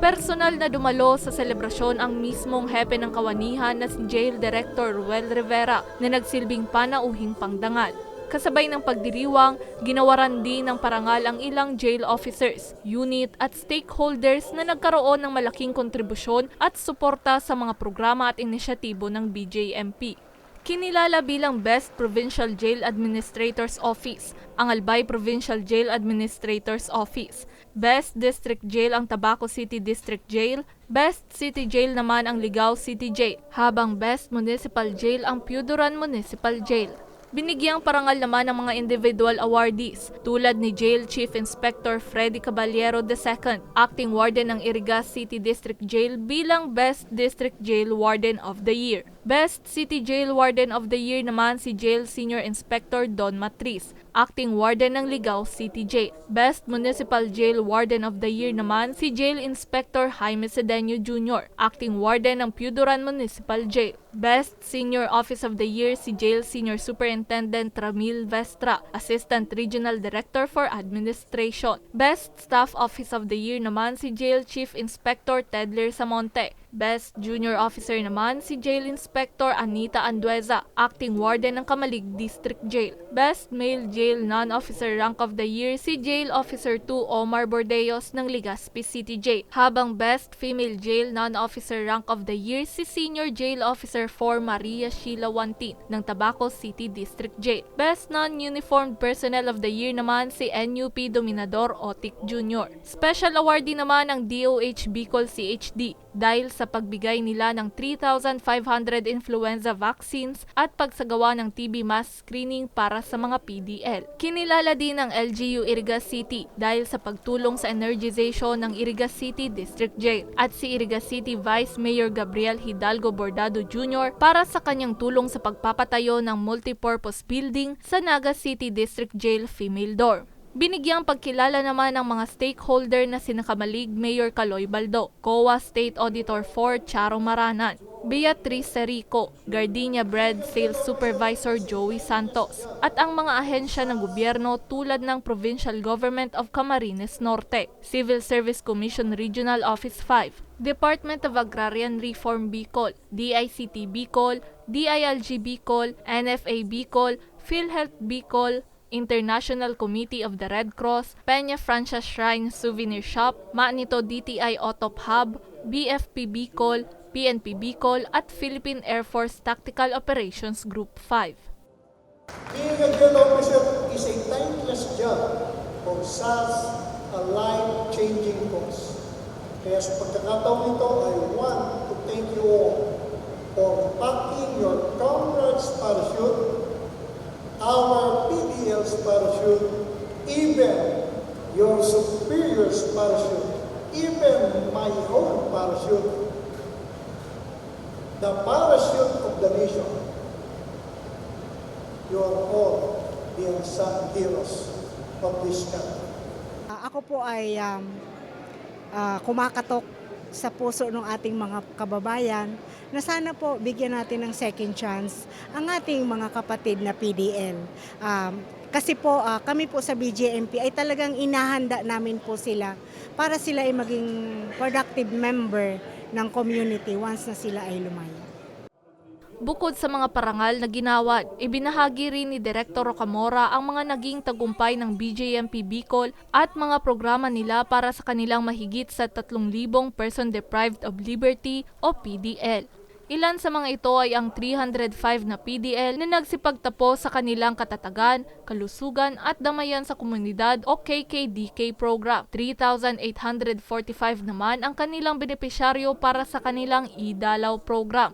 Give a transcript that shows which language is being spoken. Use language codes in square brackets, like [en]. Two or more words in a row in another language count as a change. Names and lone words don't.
[tl] Personal na dumalo sa selebrasyon ang mismong hepe ng kawanihan na si Jail Director Ruel Rivera na nagsilbing panauhing pangdangal. Kasabay ng pagdiriwang, ginawaran din ng parangal ang ilang [en] jail officers, [tl] unit at stakeholders na nagkaroon ng malaking kontribusyon at suporta sa mga programa at inisyatibo ng BJMP. Kinilala bilang Best Provincial Jail Administrator's Office, ang Albay Provincial Jail Administrator's Office. Best District Jail ang Tabaco City District Jail, Best City Jail naman ang Ligao City Jail, habang Best Municipal Jail ang Piuduran Municipal Jail. Binigyang parangal naman ng mga [en] individual awardees [tl] tulad ni Jail Chief Inspector Freddy Caballero II, [en] Acting Warden [tl] ng Irigas City District Jail bilang Best District Jail Warden of the Year. Best City Jail Warden of the Year naman si Jail Senior Inspector Don Matris, [en] Acting Warden [tl] ng Ligao City Jail. Best Municipal Jail Warden of the Year naman si Jail Inspector Jaime Cedeño Jr., [en] Acting Warden [tl] ng Piuduran Municipal Jail. Best Senior Office of the Year si Jail Senior Superintendent Ramil Vestra, [en] Assistant Regional Director for Administration. [tl] Best Staff Office of the Year naman si Jail Chief Inspector Tedler Samonte. Best Junior Officer naman si Jail Inspector Anita Andueza, [en] Acting Warden [tl] ng Kamalig District Jail. Best Male Jail Non-Officer Rank of the Year si Jail Officer 2 Omar Bordeos ng Legazpi City Jail. Habang Best Female Jail Non-Officer Rank of the Year si Senior Jail Officer 4 Maria Sheila Wantin ng Tabaco City District Jail. Best Non-Uniformed Personnel of the Year naman si NUP Dominador Otik Jr. [en] Special awardee [tl] naman ang DOH Bicol CHD dahil sa pagbigay nila ng 3,500 [en] influenza vaccines [tl] at pagsagawa ng [en] TB mass screening [tl] para sa mga PDL. Kinilala din ng LGU Irigas City dahil sa pagtulong sa energization ng Irigas City District Jail at si Irigas City Vice Mayor Gabriel Hidalgo Bordado Jr. para sa kanyang tulong sa pagpapatayo ng [en] multipurpose building [tl] sa Naga City District Jail Female Dorm. Binigyang pagkilala naman ng mga stakeholder na sina Kamalig Mayor Caloy Baldo, COA State Auditor 4 Charo Maranan, Beatrice Serico, Gardenia Bread Sales Supervisor Joey Santos, at ang mga ahensya ng gobyerno tulad ng Provincial Government of Camarines Norte, Civil Service Commission Regional Office 5, Department of Agrarian Reform Bicol, DICT Bicol, DILG Bicol, NFA Bicol, PhilHealth Bicol, International Committee of the Red Cross, Peña Francia Shrine Souvenir Shop, Manito DTI Otop Hub, BFP Bicol, PNP Bicol at Philippine Air Force Tactical Operations Group 5. [en] Being a jail officer is a thankless job for such a life-changing cause. [tl] Kaya sa pagkakataon ito, [en] I want to thank you all for packing your comrades' parachute, our PDL's parachute, even your superior's parachute, even my own parachute, the parachute of the nation. You are all the unsung heroes of this country. [tl] Ako po ay kumakatok sa puso ng ating mga kababayan na sana po bigyan natin ng [en] second chance [tl] ang ating mga kapatid na PDL. Kasi po kami po sa BJMP ay talagang inahanda namin po sila para sila ay maging [en] productive member [tl] ng community once na sila ay lumayo. Bukod sa mga parangal na ginawad, ibinahagi rin ni Director Rocamora ang mga naging tagumpay ng BJMP Bicol at mga programa nila para sa kanilang mahigit sa 3,000 [en] person deprived of liberty [tl] o PDL. Ilan sa mga ito ay ang 305 na PDL na nagsipagtapos sa kanilang katatagan, kalusugan at damayan sa komunidad o KKDK program. 3,845 naman ang kanilang benepisyaryo para sa kanilang iDalaw program.